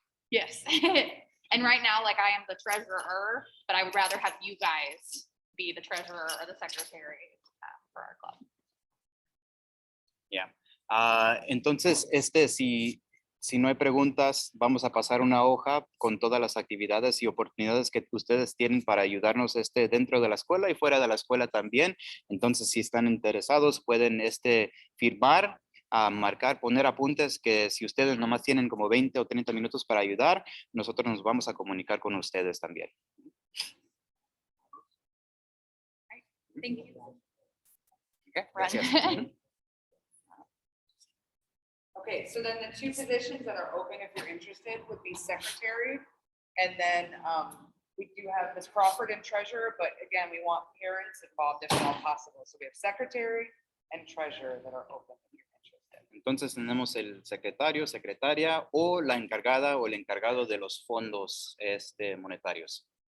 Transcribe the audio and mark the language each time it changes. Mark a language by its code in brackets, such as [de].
[en] Yes. And right now, like, I am the treasurer, but I would rather have you guys be the treasurer or the secretary for our club. [es] Entonces, si no hay preguntas, vamos a pasar una hoja con todas las actividades y oportunidades que ustedes tienen para ayudarnos dentro de la escuela y fuera de la escuela también. Entonces, si están interesados, pueden firmar, marcar, poner apuntes que si ustedes nomás tienen como 20 o 30 minutos para ayudar, nosotros nos vamos a comunicar con ustedes también. [en] Thank you. Okay, [es] gracias. [en] Okay, so then the two positions that are open, if you're interested, would be secretary. And then we do have Ms. Crawford and treasurer, but again, we want parents involved if at all possible. So we have secretary and treasurer that are open if you're interested. [es] Entonces tenemos el secretario, secretaria o la encargada o el encargado de los fondos monetarios.